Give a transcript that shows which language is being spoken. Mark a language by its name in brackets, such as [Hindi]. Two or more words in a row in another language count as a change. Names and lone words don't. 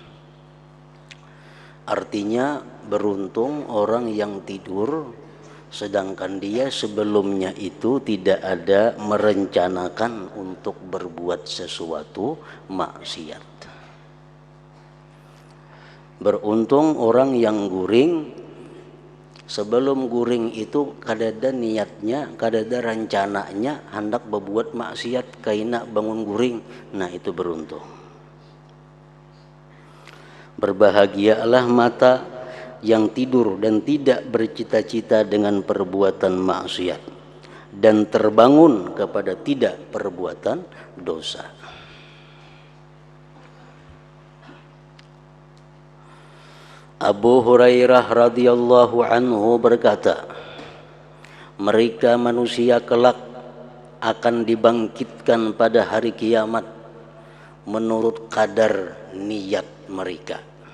[Indonesian] Artinya beruntung orang yang tidur sedangkan dia sebelumnya itu tidak ada merencanakan untuk berbuat sesuatu maksiat. [Banjar] Beruntung orang yang guring, sebelum guring itu kadada niatnya, kadada rencananya hendak berbuat maksiat kaina bangun guring. Nah itu beruntung. [Indonesian] Berbahagialah mata yang tidur dan tidak bercita-cita dengan perbuatan maksiat dan terbangun kepada tidak perbuatan dosa. Abu Hurairah [Arabic] رضي الله عنه [Indonesian] berkata, mereka manusia kelak akan dibangkitkan pada hari kiamat menurut kadar niat mereka.